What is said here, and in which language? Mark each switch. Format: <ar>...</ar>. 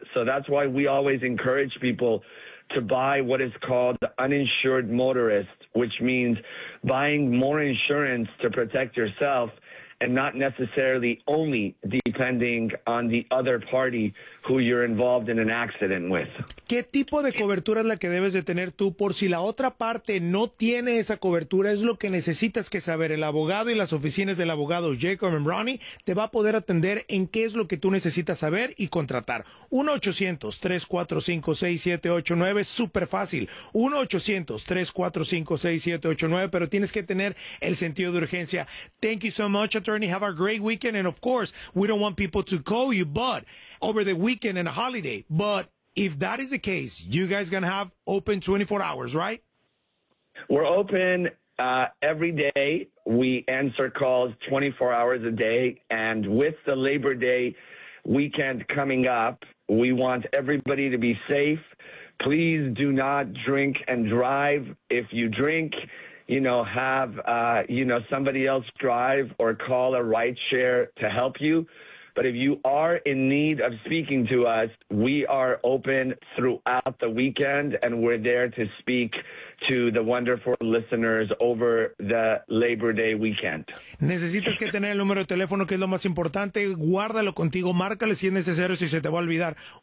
<en>So that's why we always encourage people to buy what is called the uninsured motorist, which means buying more insurance to protect yourself and not necessarily only depending on the other party who you're involved in an accident with.</en> <es>¿Qué tipo de cobertura es la que debes de tener tú por si la otra parte no tiene esa cobertura? Es lo que necesitas que saber. El abogado y las oficinas del abogado Jacob Kemrani te va a poder atender en qué es lo que tú necesitas saber y contratar. 1-800-345-6789, súper fácil. 1-800-345-6789, pero tienes que tener el sentido de urgencia.</es> <en>Thank you so much, attorney. Have a great weekend. And of course, we don't want people to call you, but over the weekend and a holiday, but if that is the case, you guys gonna have open 24 hours, right? We're open every day. We answer calls 24 hours a day. And with the Labor Day weekend coming up, We want everybody to be safe. Please do not drink and drive. If you drink, you know, have, you know, somebody else drive or call a rideshare to help you. But if you are in need of speaking to us, we are open throughout the weekend, and we're there to speak to the wonderful listeners over the Labor Day weekend.</en> <es>Necesitas que tener el número de teléfono, que es lo más importante. Guárdalo contigo. Márcale si es necesario, si se te va a olvidar.</es>